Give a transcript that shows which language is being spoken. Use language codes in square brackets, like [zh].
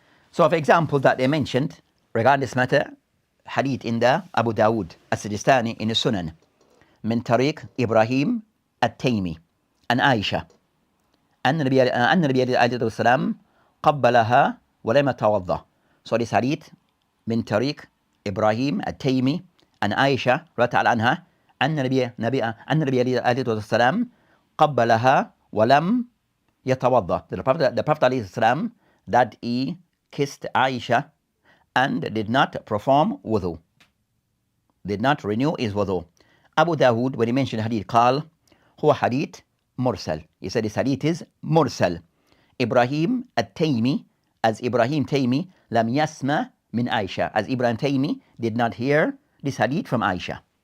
[en] So of examples that they mentioned regarding this matter, hadith in the Abu Dawood as-Sijistani in the Sunan, [ar] من طريق إبراهيم التيمي عن عائشة أن النبي عليه الصلاة والسلام قبلها ولم يتوضأ. [en] So this hadith [ar] من طريق إبراهيم التيمي عن عائشة رضي الله عنها أن النبي عليه الصلاة والسلام قبلها ولم يتوضأ. [en] The Prophet عليه السلام, that he kissed Aisha and did not perform wudu, did not renew his wudu. Abu Dawood, when he mentioned hadith, قال هو hadith mursal. He said this hadith is mursal. Ibrahim at-Taymi, as Ibrahim Taymi, [ar] lam yasma min Aisha, [en] as Ibrahim Taymi did not hear this hadith from Aisha.